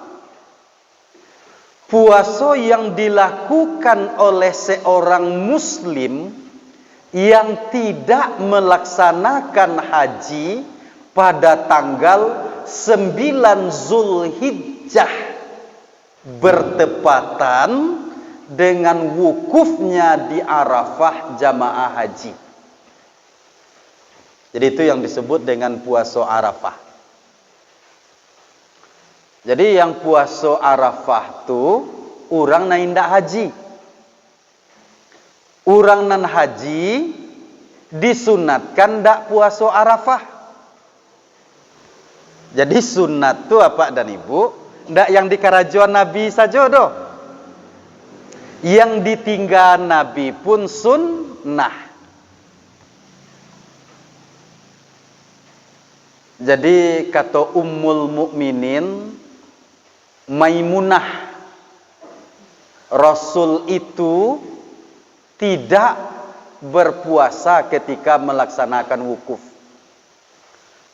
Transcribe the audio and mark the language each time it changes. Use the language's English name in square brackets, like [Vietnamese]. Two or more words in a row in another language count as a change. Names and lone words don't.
[Indonesian] Puasa yang dilakukan oleh seorang muslim yang tidak melaksanakan haji pada tanggal 9 Zulhijjah bertepatan dengan wukufnya di Arafah jamaah haji. Jadi itu yang disebut dengan puasa Arafah. [Minangkabau] Jadi yang puasa Arafah tu orang na indak haji. Orang nan haji disunatkan ndak puasa Arafah. Jadi sunat tu apa dan Ibu? Ndak yang di kerajuan Nabi saja doh. [Indonesian] Yang ditinggal Nabi pun sunnah. Jadi kata Ummul Mukminin Maimunah, Rasul itu tidak berpuasa ketika melaksanakan wukuf.